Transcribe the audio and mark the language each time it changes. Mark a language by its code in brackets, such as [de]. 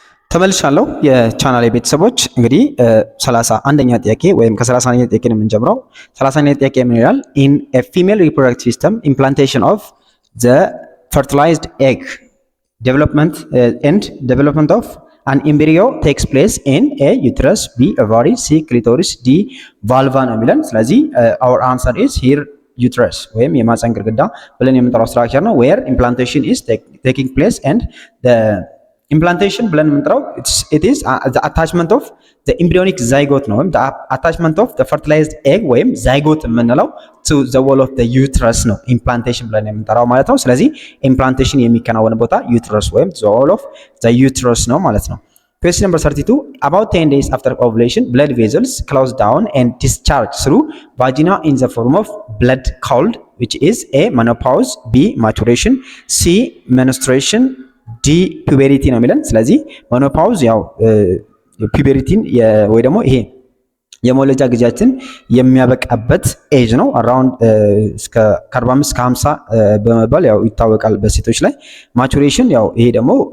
[am] ተመልሻለሁ የቻናሌ ቤተሰቦች። እንግዲህ 31ኛ ጥያቄ ወይም ከ30ኛ ጥያቄ ነው የምንጀምረው። 30ኛ ጥያቄ ምን ይላል? [en] In a female reproductive system, implantation of the fertilized egg development of an embryo takes place in A. uterus, B. ovary, C. clitoris, D. [am] vulva ነው የሚለን። ስለዚህ [en] our answer is here uterus [am] ወይም የማህፀን ግድግዳ ብለን የምንጠራው ስትራክቸር ነው [en] where implantation is taking place and the implantation [am] ብለን የምንጠራው [en] it is the attachment of the embryonic zygote [am] ነው ወይም [en] the attachment of the fertilized egg [am] ወይም zygote የምንለው [en] to the wall of the uterus [am] ነው implantation ብለን የምንጠራው ማለት ነው። ስለዚህ implantation የሚከናወን ቦታ uterus ወይም [en] the wall of the uterus [am] ነው ማለት ነው። [en] Question number 32. About 10 days after ovulation, blood vessels close down and discharge through vagina in the form of blood called, which is A. menopause, B. maturation, C. [am] menstruation, ዲ ፒዩበሪቲ ነው የሚለን። ስለዚህ ሜኖፓውዝ ያው ፒዩበሪቲን ወይ ደግሞ ይሄ የመውለጃ ጊዜያችን የሚያበቃበት ኤጅ ነው። አራውንድ እስከ 45 እስከ 50 በመባል ያው ይታወቃል በሴቶች ላይ። ማቹሬሽን ያው ይሄ ደግሞ